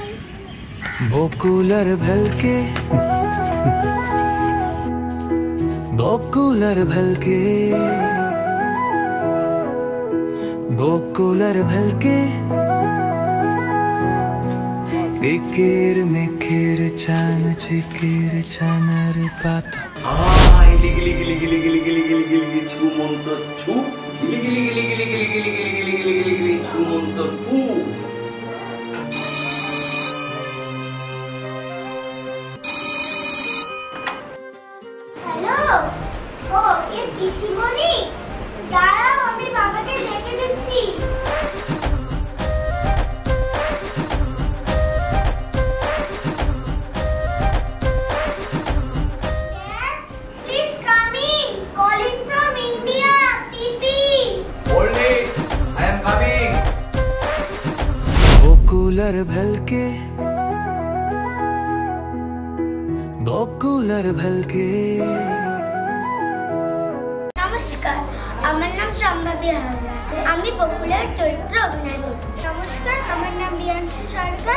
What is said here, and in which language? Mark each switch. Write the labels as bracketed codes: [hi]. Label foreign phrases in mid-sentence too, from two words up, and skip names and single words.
[bn] বকুলার ভেলকে বকুলার ভেলকে বকুলার ভেলকে একের মেঘের চান চেকের ছানার পাতা গিলি গিলি গিলি গিলি গিলি গিলি গিলি গিলি গিলি ছু মন্তর ছু গিলি গিলি গিলি গিলি গিলি গিলি গিলি গিলি গিলি গিলি গিলি ছু মন্তর ফু। হ্যালো, ও এ পিসিমণি, দাঁড়াও আমি বাবাকে ডেকে দিচ্ছি। [en] Please come in, calling from India, TP. Hold it, I am coming. [bn] বকুলার ভেলকে বকুলার ভেলকে। নমস্কার, আমার নাম সম্ভাবী কি হবে? আমি বকুলের চরিত্র অভিনয় করছি। নমস্কার, আমার নাম রিয়াংশু সরকার।